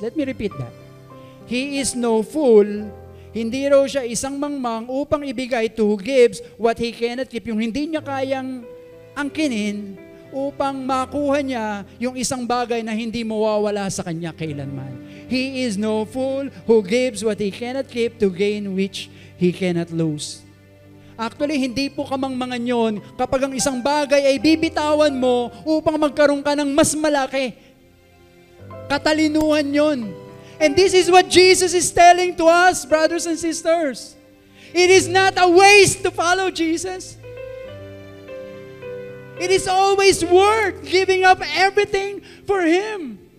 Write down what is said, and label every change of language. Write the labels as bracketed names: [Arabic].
[English] Let me repeat that. He is no fool, [Filipino] hindi raw siya isang mangmang upang ibigay [English] to who gives what he cannot keep, [Filipino] yung hindi niya kayang angkinin upang makuha niya yung isang bagay na hindi mawawala sa kanya kailanman. [English] He is no fool who gives what he cannot keep to gain which he cannot lose. [Filipino] Actually, hindi po kamangmangan yon kapag ang isang bagay ay bibitawan mo upang magkaroon ka ng mas malaki. Katalinuhan yon. [English] And this is what Jesus is telling to us, brothers and sisters. It is not a waste to follow Jesus. It is always worth giving up everything for Him.